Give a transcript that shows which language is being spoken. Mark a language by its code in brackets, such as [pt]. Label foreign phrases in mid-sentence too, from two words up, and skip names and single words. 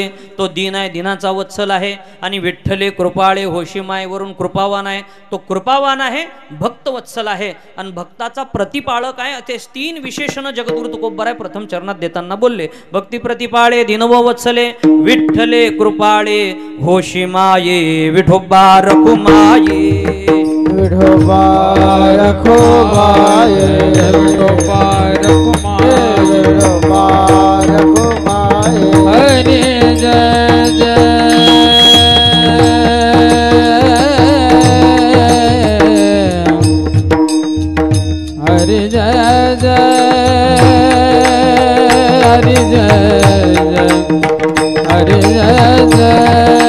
[mr] तो दिन आहे, दिनाचा वत्सल आहे. आणि विठ्ठले कृपाळे होशीमाय वरून कृपावान आहे. तो कृपावान आहे, भक्त वत्सल आहे आणि भक्ताचा प्रतिपाळक आहे. ते 3 विशेषण जगद्गुरु तुकोबाराय प्रथम चरणात देताना बोलले. भक्ती प्रतिपाळे दिन व वत्सले, विठ्ठले कृपाळे होशीमाये, विठोबा रखुमाये. विठोबा रखुमाये, विठोबा रखुमाये, विठोबा रखुमाये. हरि जय जय, हरि जय जय, हरि जय जय, हरि जय जय.